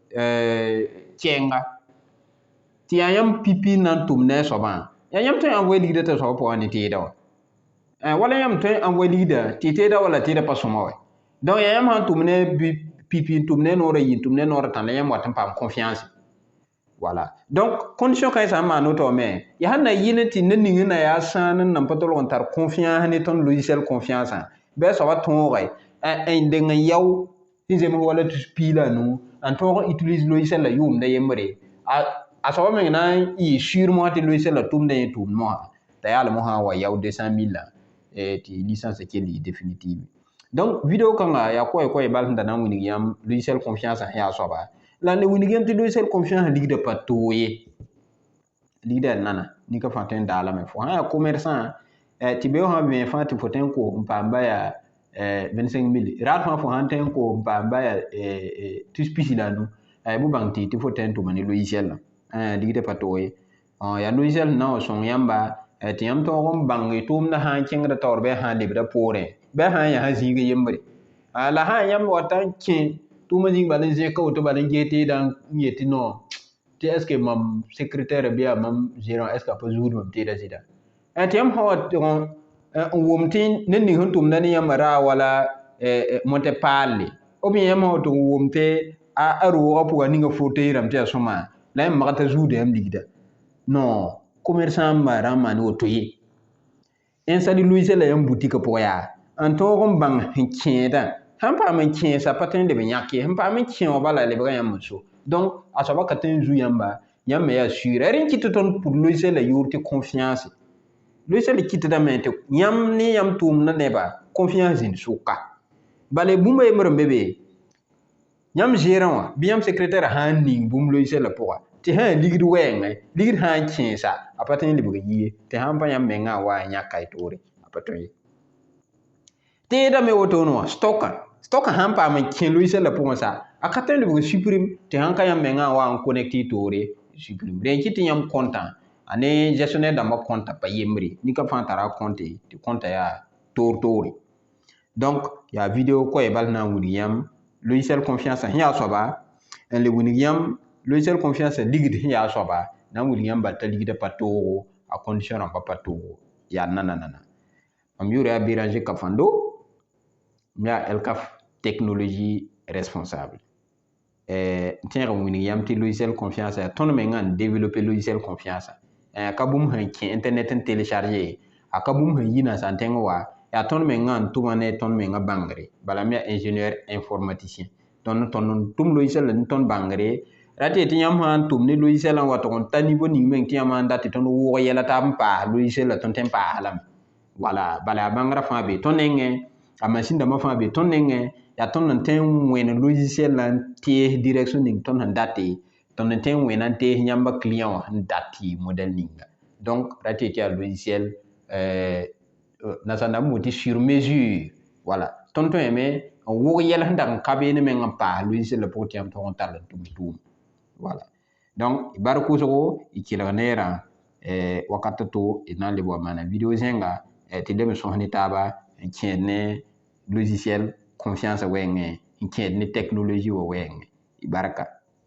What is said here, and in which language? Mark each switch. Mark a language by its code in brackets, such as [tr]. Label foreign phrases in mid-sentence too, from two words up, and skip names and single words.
[mos] kɛɛnga tɩ yaa yãmb pipi n na n tʋm ne a soabã yaa yãmb tõe n envoyer ligda t'a soab pʋgã ne teeda wa wala yãmb tõe n envoyer ligda tɩ teeda wala teeda pa sõma wa donc yaa yãmb sã n tʋm ne pipi n tʋm ne noorã yɩ n tʋm ne noorã tã la yãmb wat n paam [fr] confiance voilà donc condition [mos] kãe sã n maan woto me yaa sãn na yɩl tɩ ne ning na yaa sãan n nan pa tolg n tar confiance ne tõnd logiciel confiance bɩ a soaba tõoge n deng n yao tɩ zems wala tus pii la a nu n tõog n utilise logiciel la yʋʋmda yembre a soaba meng na n yɩ sur mosã tɩ logiciel la tʋmda yẽ tʋʋmd mosã t'a yaa la mosã n wa yao 200 000 la tɩ licence kell yɩ définitive [fr] donc vidéo [mos] kãnga yaa koɛ bal sẽn da na n wilg yãmb logiciel confiance sẽn yaa soaba la le wilg yãmb tɩ logiciel confiance ligda pa toog ye ligda nana nika fãa tõe n daalame fo sã yaa commerçant tɩ beo sã vẽ fãa tɩ fo tõe n koos n paamba yaa 25 000 raad fãa fo sã n tõe n koos n paamba yaa tus pisi la a nu bɩ bãng tɩ fo tõe n tʋma ne logiciel ligda pa toog ye yaa logiciel sẽn na wa sõng yãmba tɩ yãmb tõog n bãng tʋʋmdã sã n kẽngda taoor bɩ a sã n lebda poorẽ bɩ a sã n yaa sã zĩiga yembre la sã n yãmb wa ta n kẽ tʋʋmã zĩig bala n zẽka woto bala n ges teedã n yet tɩ non tɩ [fr] est ce que [mos] mam secrétaire bɩ yaa mam gérant [fr] est ce que [mos] a pa zuud mam teedã sɩda tɩ yãmb sã wa tʋg n wʋm tɩ ned ning sẽn tʋmda ne yãmbã raa wala mõtɛ paalle b yãmb sã wa tʋg n wʋm tɩ a roogã pʋga ninga fauteuil rãmb tɩ yaa sõma la yãmb mag t'a zuuda yãmb ligda [fr] non commerçant [mos] n maan maan woto ye installe logiciel la yãmb boutique pʋgã yaa n tõog n bãng sẽn kẽedã sãn paam n kẽesa pa tõe n leb n yãk ye sẽn paam n kẽ wã bala lebga yãmb n so donc a soaba ka tõe n zu yãmba yãmb me yaa sur rẽ kɩt tɩ tõnd pʋd logiciel la yʋʋr tɩ confiance logiciel kɩtdame tɩ yãmb ne yãmb tʋʋmdã nebã confiance zĩnd sʋka bala bũmba yembr n be be yãmb gérant wã bɩ yãmb secrétaire sãn ning bũmb logiciel pʋga tɩ sã ligd wɛɛngẽ ligd sã n kẽesa a pa tõe n lebg yie tɩ sãn pa yãmb mengã n wa n yãka y toore a pa tõe ye teedame wotoone wã stock sãn paam n kẽ logiciel pʋgẽ sa a ka tõe n lebg supprime tɩ sãn ka yãmb mengã n wa n connect y toore supprime rẽ kɩ tɩ yãmb kõntã a ne gestionnaire dãmbã kõntã pa yembre nika fãa tara kõnte tɩ kõntã yaa toor-toore donc yaa video koɛɛ bal na n wilg yãmb logiciel confiance sẽn yaa soaba n le wilg yãmb logiciel confiance ligd sẽn yaa soaba na n wilg yãmb bal t'a ligdã pa toogo a condition rãmbã pa toogo yaa nanana mam yʋʋr yaa Béranger Kafando m yaa Elcaf [fr] technologie responsable [mos] n tẽeg n wilg yãmb tɩ logiciel confiance tõnd mengã n développer logiciel confiance ka bũmb sẽn kẽ internet n télécharge a ka bũmb sẽn yi nansã tẽng wa yaa tõnd mengã n tʋma ne tõnd mengã bãngre bala m yaa [fr] ingénieur informaticien [mos] tõnd n tʋm logiciel ne tõnd bãngre ra tɩ tɩ yãmb sã n tʋm ne logiciel n wa tʋg n ta niveau ning meng tɩ yãmb n dat tɩ tõnd wʋʋg yɛla t'a n paas logiciel la tõnd tẽ n paasa lame wala bala yaa bãngrã fãa be tõnd nengẽ a machine dãmbã fãa be tõnd nengẽ yaa tõnd n tõe n wẽn logiciel la n tees direction ning tõnd sẽn date tõnd n tõe n wẽna n tees yãmba client wã sẽn dat tɩ modèle ninga donc ra tɩ yaa logiciel nansãn dãmb tɩ [fr] sur mesure [mos] wala tõnd tõeme n wʋg yɛl sẽn dag n ka beene meng n paas logiciel la pʋgẽ tɩ yãmb tog n tall n tʋm wala donc y bark wʋsgo y kelg neerã wakat to d na n leb wa maana video zẽnga tɩ leb n sõs ne taaba n kẽed ne logiciel confiance wɛɛngẽ n kẽed ne technologie wã wɛɛngẽ y barka